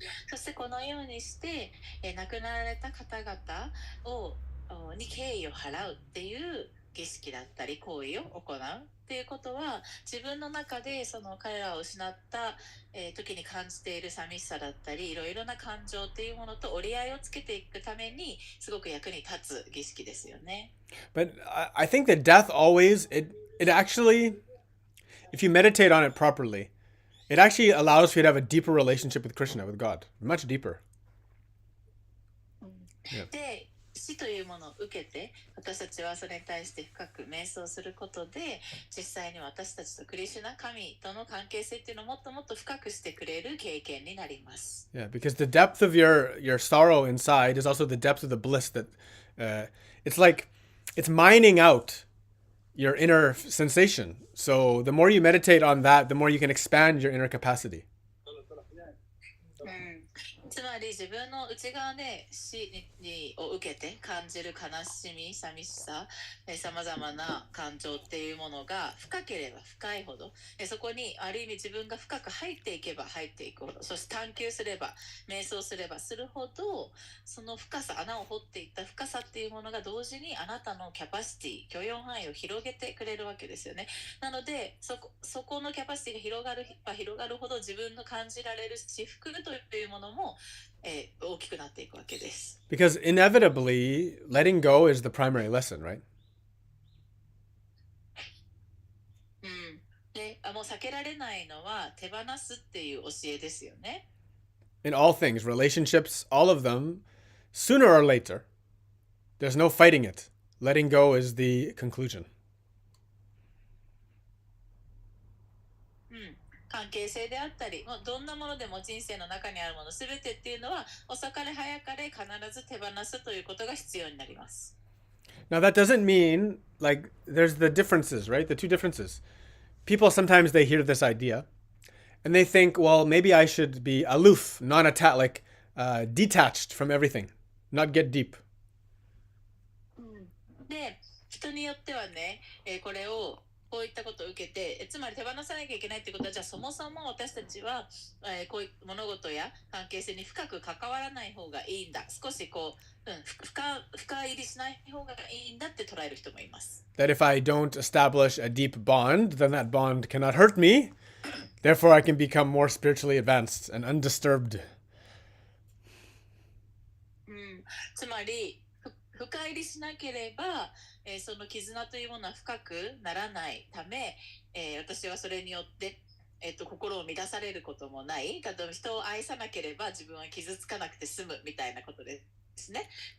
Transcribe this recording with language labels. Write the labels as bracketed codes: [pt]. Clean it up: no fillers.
[ja] そしてこのようにして、亡くなられた方々に敬意を払うっていう儀式だったり行為を行うっていうことは、自分の中でその彼らを失った、時に感じている寂しさだったりいろいろな感情っていうものと折り合いをつけていくためにすごく役に立つ儀式ですよね。 [en] But I think that death always, it actually, if you meditate on it properly, it actually allows for you to have a deeper relationship with Krishna, with God, much deeper. [ja] で、死というものを受けて、私たちはそれに対して深く瞑想することで、実際に私たちとクリシュナ神との関係性っていうのをもっともっと深くしてくれる経験になります。 [en] Yeah, because the depth of your sorrow inside is also the depth of the bliss that, it's like, it's mining out your inner sensation. So the more you meditate on that, the more you can expand your inner capacity. [ja] つまり自分の内側で死を受けて感じる悲しみ、寂しさ、さまざまな感情っていうものが深ければ深いほど、そこにある意味自分が深く入っていけば入っていくほど、そして探求すれば瞑想すればするほど、その深さ、穴を掘っていった深さっていうものが同時にあなたのキャパシティ、許容範囲を広げてくれるわけですよね。なのでそこのキャパシティが広がるほど自分の感じられる至福というものも大きくなっていくわけです。 [en] Because inevitably, letting go is the primary lesson, right? [ja] で、もう避けられないのは手放すっていう教えですよね。 [en] In all things, relationships, all of them, sooner or later, there's no fighting it. Letting go is the conclusion. [ja] 関係性であったり、どんなものでも人生の中にあるものすべてっていうのは遅かれ早かれ必ず手放すということが必要になります。 [en] Now that doesn't mean, like, there's the differences, right? The two differences. People sometimes they hear this idea and they think, well, maybe I should be aloof, non-attached, like detached from everything, not get deep. [ja] で、人によってはね、こういったことを受けて、つまり手放さなきゃいけないってことは、じゃあそもそも私たちは、こういう物事や関係性に深く関わらない方がいいんだ、少し深入りしない方がいいんだって捉える人もいます。 [en] That if I don't establish a deep bond, then that bond cannot hurt me. Therefore, I can become more spiritually advanced and undisturbed. [ja] つまり深入りしなければ、その絆というものは深くならないため、私はそれによって、心を乱されることもない。例えば人を愛さなければ自分は傷つかなくて済むみたいなことですね。